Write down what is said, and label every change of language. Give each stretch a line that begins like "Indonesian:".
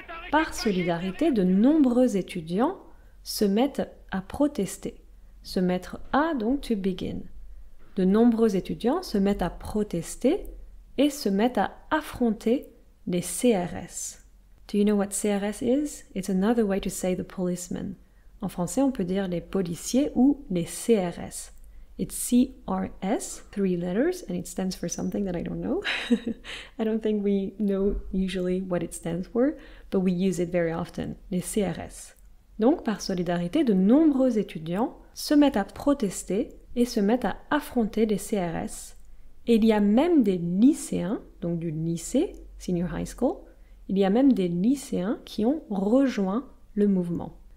French: Par solidarité, de nombreux étudiants se mettent à protester. Se mettre à, donc,
English: to begin.
French: De nombreux étudiants se mettent à protester et se mettent à affronter les CRS.
English: Do you know what CRS is? It's another way to say the policemen.
French: En français, on peut dire les policiers ou les CRS.
English: It's CRS, 3 letters, and it stands for something that I don't know. I don't think we know usually what it stands for, but we use it very often, les CRS.
French: Donc, par solidarité, de nombreux étudiants se mettent à protester et se mettent à affronter les CRS. Et il y a même des lycéens, donc du lycée,
English: senior high school,
French: il y a même des lycéens qui ont rejoint le mouvement.